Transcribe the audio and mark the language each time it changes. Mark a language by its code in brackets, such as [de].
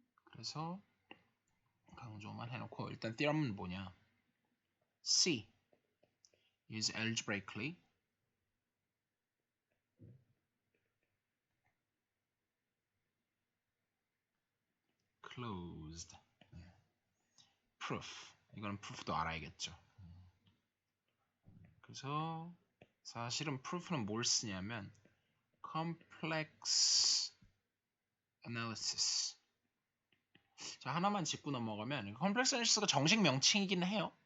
[ko] 그래서 강조만 해놓고 일단 theorem은 뭐냐? [en] C is algebraically closed. proof. [ko] 이거는 proof도 알아야겠죠. 그래서 사실은 proof는 뭘 쓰냐면 complex analysis. 자, 하나만 짚고 넘어가면 complex analysis가 정식 명칭이긴 해요.